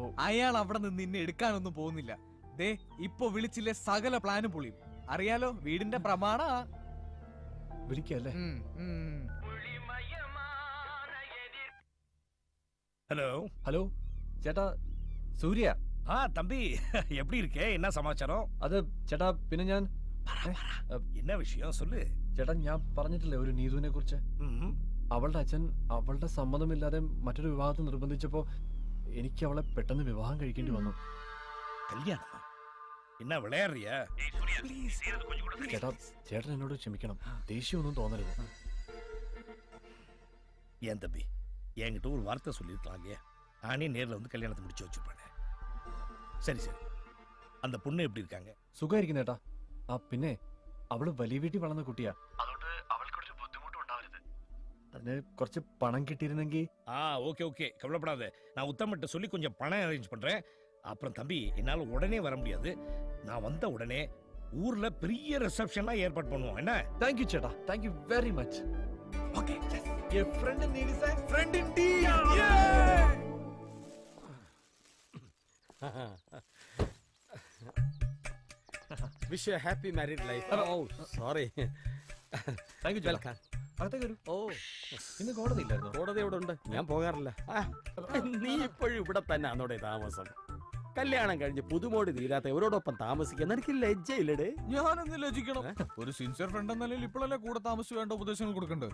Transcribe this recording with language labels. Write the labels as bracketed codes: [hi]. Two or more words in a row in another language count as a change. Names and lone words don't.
[ml] അയാൾ അവിടെ നിന്ന് നിന്നെ എടുക്കാനൊന്നും പോകുന്നില്ല. ദേ ഇപ്പൊ വിളിച്ചില്ലേ സകല പ്ലാനും പൊളിയും. അറിയാലോ, വീടിന്റെ പ്രമാണ. വിളിക്കല്ലേ? [ta] ஹலோ [ml] ഹലോ ചേട്ടാ, സൂര്യ. [ta] தம்பி எப்படி இருக்கே? என்ன சமாச்சாரம்? [ml] അത് ചേട്ടാ പിന്നെ ഞാൻ [ta] என்ன விஷயம் சொல்லு. [ml] ചേട്ടാ ഞാൻ പറഞ്ഞിട്ടില്ലേ ഒരു നീതുവിനെ കുറിച്ച്. അവളുടെ അച്ഛൻ അവളുടെ സമ്മതമില്ലാതെ മറ്റൊരു വിവാഹത്തിൽ നിർബന്ധിച്ചപ്പോ എനിക്ക് അവളെ പെട്ടെന്ന് വിവാഹം കഴിക്കേണ്ടി വന്നു. [ta] கல்யாணமா? என்ன விளையாடுறியா? [ml] ചേട്ടാ ചേട്ടൻ എന്നോട് ക്ഷമിക്കണം. ദേഷ്യമൊന്നും തോന്നരുത്. [ta] ஏன் தம்பி, என்கிட்ட ஒரு வார்த்தை சொல்லியிருக்கலாம் இல்லையா? நானே நேரில் வந்து கல்யாணத்தை முடிச்சு வச்சுருப்பேன். சரி சரி, அந்த பொண்ணு எப்படி இருக்காங்க? [ml] സുഖമായിരിക്കും ചേട്ടാ. ആ പിന്നെ അവള് വലിയ വീട്ടിൽ വളർന്ന കുട്ടിയാ, അതുകൊണ്ട് അവൾക്കൊരു ബുദ്ധിമുട്ടും ഉണ്ടാവരുത്. അതിന് കുറച്ച് പണം കിട്ടിയിരുന്നെങ്കിൽ. [ta] ஓகே ஓகே கவலைப்படாத. நான் உத்தமிட்ட சொல்லி கொஞ்சம் பணம் அரேஞ்ச் பண்றேன். அப்புறம் தம்பி, என்னால உடனே வர முடியாது. நான் வந்த உடனே ஊர்ல பெரிய ரிசப்ஷன்லாம் ஏற்பாடு பண்ணுவோம். என்ன? [en] thank you ചേട്ടാ, thank you very much. ഓക്കേ, a friend in need is a friend indeed. Wish you a happy married life. Oh, sorry. thank you [ml] ചേട്ടാ. അകത്തേക്ക് വരൂ. ഓ, ഇന്ന് കോടതി ഇല്ലായിരുന്നു. കോടതി ഇവിടെ ഉണ്ട്. ഞാൻ പോകാറില്ല. നീ ഇപ്പോഴും ഇവിടെ തന്നെ ആണോടെ താമസം? കല്യാണം കഴിഞ്ഞ് പുതുമോടി തീരാത്ത ഇവരോടൊപ്പം താമസിക്കാൻ എനിക്ക് ലജ്ജയില്ലടേ. ഞാനെന്ന് ലജിക്കണം. ഒരു [en] sincere friend [ml] എന്ന നിലയിൽ ഇപ്പോഴല്ലേ കൂടെ താമസിച്ച് വേണ്ട ഉപദേശങ്ങൾ കൊടുക്കണ്ടേ?